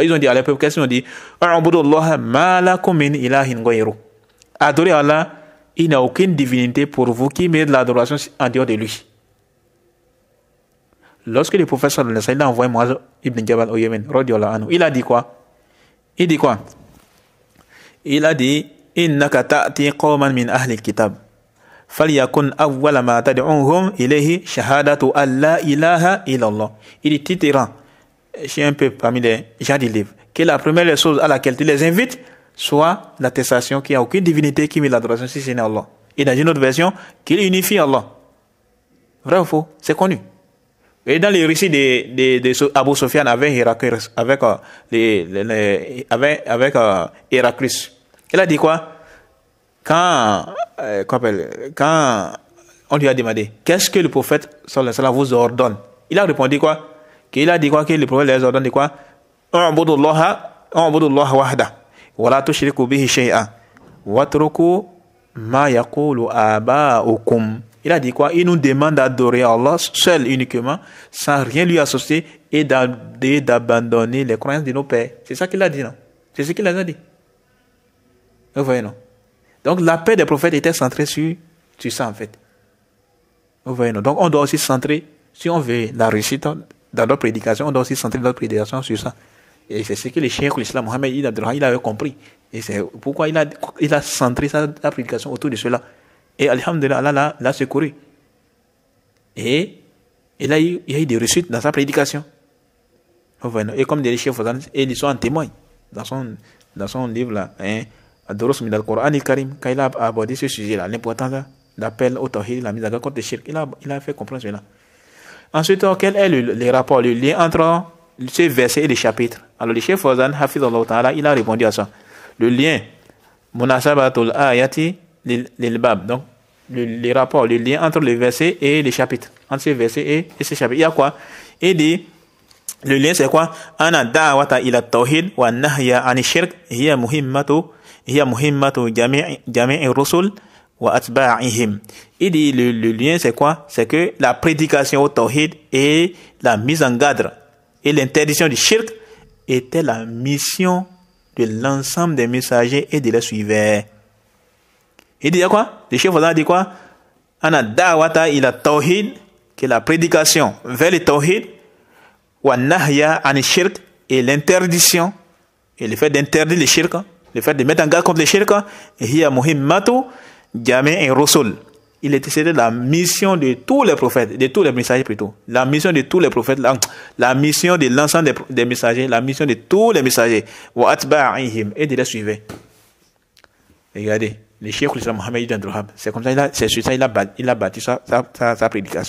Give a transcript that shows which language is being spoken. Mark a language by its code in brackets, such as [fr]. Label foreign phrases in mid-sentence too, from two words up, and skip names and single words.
[fr] Ils ont dit à l'époque, qu'est-ce qu'ils ont dit? Adorez Allah, il n'y a aucune divinité pour vous qui mérite l'adoration en dehors de lui. Lorsque le prophète [ar] صلى الله عليه وسلم [fr] a envoyé Muaz ibn Jabal au Yémen, il a dit quoi? [ar] Il a dit إنك تأتي قوما من أهل الكتاب. فَلْيَكُنْ أَوَّلَ مَا تَدْعُوهُمْ إِلَيْهِ شَهَادَةُ أَنْ لَا إِلَهَ إِلَّا اللَّهِ. [fr] Il est titrant chez un peu parmi les gens du livre que la première chose à laquelle tu les invites soit l'attestation qu'il n'y a aucune divinité qui met l'adoration si ce n'est Allah. Et dans une autre version, qu'il unifie Allah. Vrai ou faux? C'est connu. Et dans les récits de Abu Sufyan avec Héraclus, avec Héraclus, il a dit quoi? Quand on lui a demandé qu'est-ce que le prophète [ar] صلى الله عليه وسلم [fr] vous ordonne, il a répondu quoi? Qu'il a dit quoi? Que le prophète les ordonne de quoi? [ar] اعبدوا الله وحده ولا تشركوا به شيئا واتركوا ما يقول آباؤكم. [fr] Il a dit quoi? Il nous demande d'adorer Allah seul uniquement, sans rien lui associer, et d'abandonner les croyances de nos pères. C'est ça qu'il a dit, non? C'est ce qu'il a dit. Vous voyez, non? Donc l'appel des prophètes était centré sur ça, en fait. Vous voyez, non? Donc on doit aussi centrer, si on veut la réussite dans notre prédication, on doit aussi centrer notre prédication sur ça. Et c'est ce que le cheikh l'islam Mohammed il avait compris. Et c'est pourquoi il a centré sa prédication autour de cela. Et alhamdulillah, Allah l'a secouru. Et il a eu des réussites dans sa prédication. Vous voyez, non? Et comme des cheikh Fawzan, et ils sont en témoin dans son livre là, Ad-Durus min al-Qur'an al-Karim, quand il a abordé ce sujet-là, l'importance d'appel au tawhid, la mise en garde contre le shirk, il a fait comprendre cela. Ensuite, quel est le rapport, le lien entre ces versets et les chapitres? Alors, le Cheikh Fawzan, [ar] حفظه الله تعالى, [fr] il a répondu à ça. Le lien, [ar] مناسبة الآيات للباب, [fr] donc le rapport, le lien entre les versets et les chapitres, entre ces versets et ces chapitres. Il y a quoi? Il dit Le lien c'est quoi? [ar] أن الدعوة إلى التوحيد والنهي عن الشرك هي مهمة جميع الرسل وأتباعهم. [fr] Il dit le lien c'est quoi? C'est que la prédication au tawhid et la mise en garde et l'interdiction du shirk était la mission de l'ensemble des messagers et de leurs suivants. Il dit quoi? Le chef dit quoi? [ar] أن الدعوة إلى التوحيد, [fr] que la prédication vers le tawhid, [ar] والنهي عن الشرك, [fr] et l'interdiction et le fait d'interdire le shirk, le fait de mettre en garde contre le shirk, [ar] هي مهمة جميع الرسل. [fr] C'était la mission de tous les prophètes, de tous les messagers plutôt. La mission de tous les prophètes, la mission de l'ensemble des messagers, la mission de tous les messagers. [ar] وأتباعهم, [fr] et de les suivre. Regardez, le cheikh l'islam Mohammed ibn Abdul Wahhab, c'est comme ça, c'est sur ça il a bâti sa prédication.